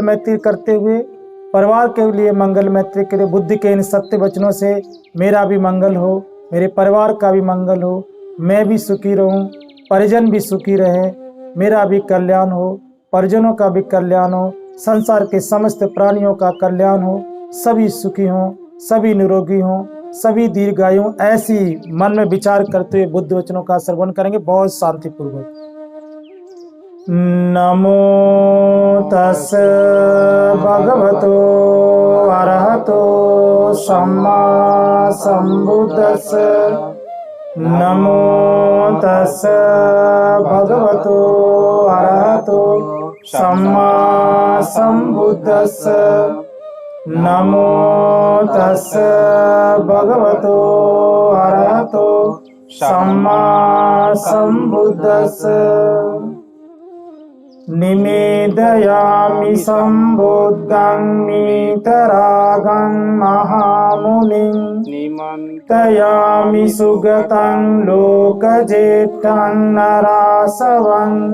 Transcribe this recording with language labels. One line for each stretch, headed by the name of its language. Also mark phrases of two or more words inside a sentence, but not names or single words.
Hindi: मैत्री करते हुए, परिवार के लिए मंगल मैत्री के लिए, बुद्धि के इन सत्य वचनों से मेरा भी मंगल हो, मेरे परिवार का भी मंगल हो, मैं भी सुखी रहूं, परिजन भी सुखी रहे, मेरा भी कल्याण हो, परिजनों का भी कल्याण हो, संसार के समस्त प्राणियों का कल्याण हो, सभी सुखी हों, सभी निरोगी हों, सभी दीर्घायु। ऐसी मन में विचार करते हुए बुद्ध वचनों का श्रवण करेंगे बहुत शांतिपूर्वक।
Pali: नमो तस् भगवतो अरहतो सम्मा सम्बुद्धस्स। नमो तस् भगवतो अरहतो सम्मा सम्बुद्धस्स। नमो तस् भगवतो अरहतो सम्मा सम्बुद्धस्स। निवेदयामि सम्बुद्धं वीतरागं महामुनिं निमन्त्रयामि सुगतं लोकजेष्ठं नरासवं